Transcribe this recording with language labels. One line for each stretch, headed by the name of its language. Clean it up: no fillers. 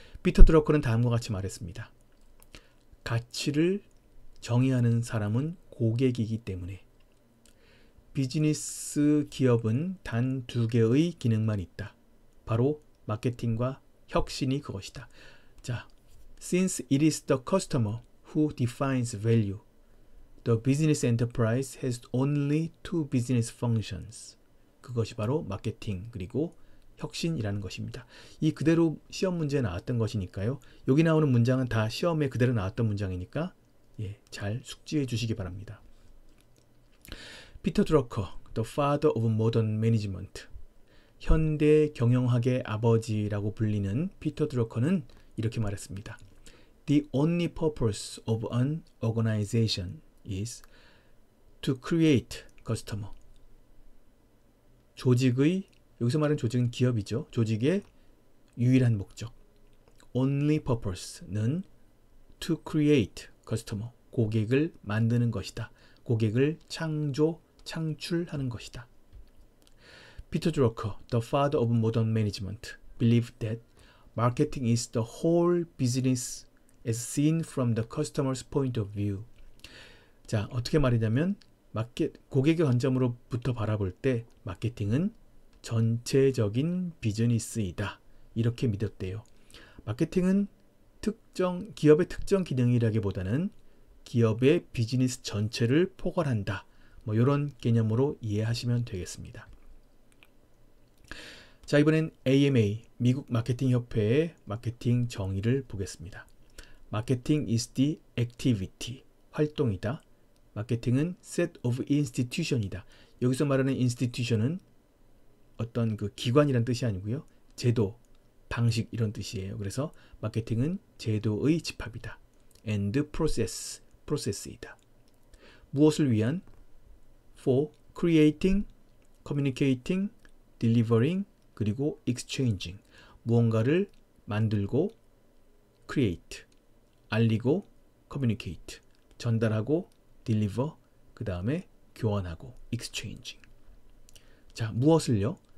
Korean: 피터 드러커는 다음과 같이 말했습니다. 가치를 정의하는 사람은 고객이기 때문에 비즈니스 기업은 단 2개의 기능만 있다. 바로 마케팅과 혁신이 그것이다.
English: 자, since it is the customer who defines value, the business enterprise has only 2 business functions.
Korean: 그것이 바로 마케팅 그리고 혁신이라는 것입니다. 이 그대로 시험 문제에 나왔던 것이니까요. 여기 나오는 문장은 다 시험에 그대로 나왔던 문장이니까 잘 숙지해 주시기 바랍니다. 피터 드러커,
English: the father of modern management,
Korean: 현대 경영학의 아버지라고 불리는 피터 드러커는 이렇게 말했습니다.
English: The only purpose of an organization is to create customer.
Korean: 조직의 여기서 말하는 조직은 기업이죠. 조직의 유일한 목적.
English: only purpose는 to create customer.
Korean: 고객을 만드는 것이다. 고객을 창출하는 것이다.
English: 피터 드러커, the father of modern management, believed that marketing is the whole business as seen from the customer's point of view.
Korean: 자, 어떻게 말이냐면 고객의 관점으로부터 바라볼 때 마케팅은 전체적인 비즈니스이다. 이렇게 믿었대요. 마케팅은 기업의 특정 기능이라기보다는 기업의 비즈니스 전체를 포괄한다. 뭐 이런 개념으로 이해하시면 되겠습니다. 자, 이번엔 AMA, 미국 마케팅 협회의 마케팅 정의를 보겠습니다.
English: 마케팅 is the activity,
Korean: 활동이다.
English: 마케팅은 set of institution이다.
Korean: 여기서 말하는 institution은 어떤 그 기관이란 뜻이 아니고요. 제도, 방식 이런 뜻이에요. 그래서 마케팅은 제도의 집합이다.
English: and process이다.
Korean: 무엇을 위한?
English: for creating, communicating, delivering,
Korean: 그리고
English: exchanging.
Korean: 무언가를 만들고 create, 알리고 communicate, 전달하고 deliver, 그 다음에 교환하고 exchanging. 자, 무엇을요?